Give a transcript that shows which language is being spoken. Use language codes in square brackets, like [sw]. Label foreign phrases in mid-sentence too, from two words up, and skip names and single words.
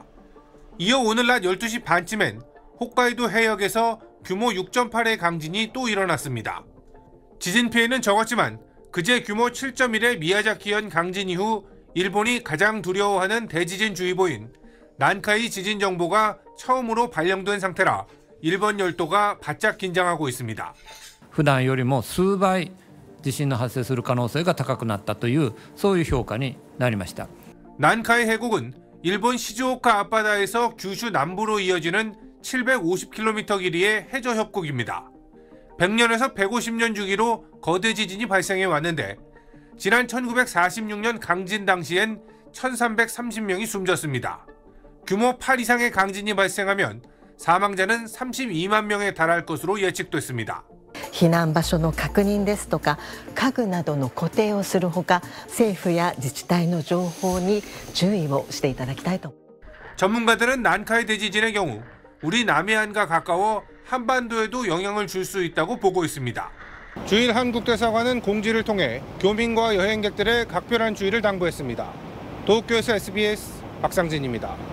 [ko] 이어 오늘 낮 12시 반쯤엔 홋카이도 해역에서 규모 6.8의 강진이 또 일어났습니다. 지진 피해는 적었지만 그제 규모 7.1의 미야자키현 강진 이후 일본이 가장 두려워하는 대지진주의보인 난카이 지진정보가 처음으로 발령된 상태라 일본 열도가 바짝 긴장하고 있습니다. [ja] 普段よりも数倍地震の発生する可能性が高くなったというそういう評価になりました. [ko] 난카이 해곡은 일본 시즈오카 앞바다에서 규슈 남부로 이어지는 750km 길이의 해저 협곡입니다. 100년에서 150년 주기로 거대 지진이 발생해 왔는데 지난 1946년 강진 당시엔 1330명이 숨졌습니다. 규모 8 이상의 강진이 발생하면 사망자는 32만 명에 달할 것으로 예측됐습니다. [ja] 避難場所の確認ですとか家具などの固定をするほか政府や自治体の情報に注意をしていただきたいと. [ko] 전문가들은 난카이 대지진의 경우 우리 남해안과 가까워 한반도에도 영향을 줄 수 있다고 보고 있습니다. 주일 한국대사관은 공지를 통해 교민과 여행객들의 각별한 주의를 당부했습니다. 도쿄에서 SBS 박상진입니다.